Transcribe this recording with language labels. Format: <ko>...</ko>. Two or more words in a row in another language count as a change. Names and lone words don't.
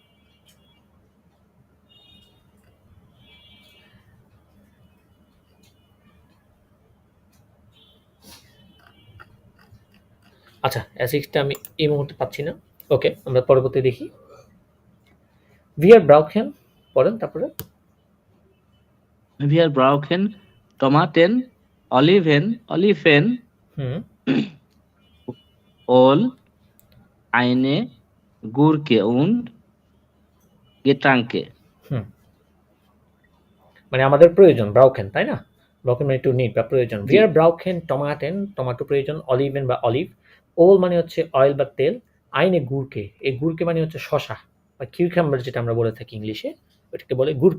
<bn>আচ্ছা, অ্যাসিডটা আমি এই মুহূর্তে পাচ্ছি না। ওকে, আমরা পরবর্তী দেখি।</bn> <de>Wir brauchen,</de> <bn>পড়েন তারপরে।</bn> <de>Wir brauchen Tomaten, Oliven, হুম, Öl, eine Gurke und Getränke.</de> <bn>হুম। মানে আমাদের প্রয়োজন ব্রাউকেন, তাই না? ব্রাউকেন মানে একটু নিড বা প্রয়োজন। জি,</bn> <de>Wir brauchen Tomaten,</de> <bn>টমেটো প্রয়োজন। Oliven বা অলিভ। Öl মানে হচ্ছে অয়েল বা তেল।</bn> <de>Eine Gurke,</de> <bn>এই গুরকে মানে হচ্ছে শসা বা কিউকাম্বার যেটা আমরা বলে থাকি ইংলিশে, ওটাকে বলে গুরকে।</bn>